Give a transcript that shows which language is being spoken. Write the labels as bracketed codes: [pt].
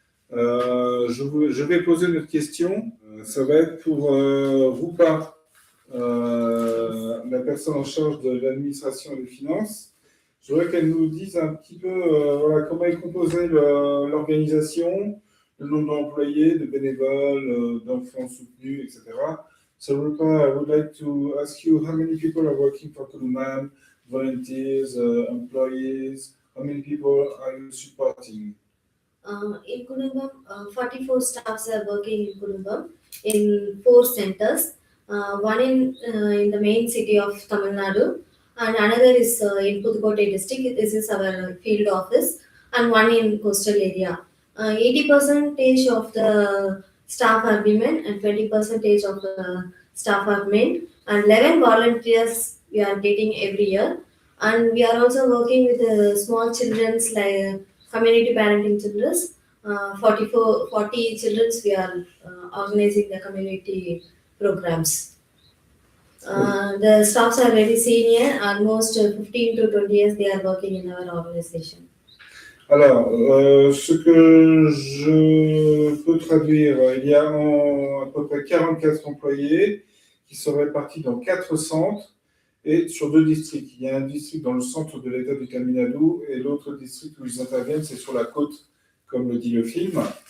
[fr] Je vais poser une autre question. Ça va être pour Rupa, la personne en charge de l'administration et des finances. Je voudrais qu'elle nous dise un petit peu voilà, comment est composée l'organisation, le nombre d'employés, de bénévoles, d'enfants soutenus, etc. [en] So Rupa, I would like to ask you how many people are working for Kudumbam, volunteers, employees, how many people are you supporting? In Kudumbam, 44 staffs are working in Kudumbam in 4 centers. One in the main city of Tamil Nadu, and another is in Pudukkottai district. This is our field office, and one in coastal area. 80% of the staff are women and 20% of the staff are men. And 11 volunteers we are getting every year. And we are also working with small children's like community parenting children. 40 children we are organizing the community programs. The staffs are very senior, almost 15 to 20 years they are working in our organization. [fr] Alors, ce que je peux traduire, il y a à peu près 44 employés qui sont répartis dans 4 centres et sur 2 districts. Il y a un district dans le centre de l'État du Tamil Nadu et l'autre district où ils interviennent, c'est sur la côte, comme le dit le film.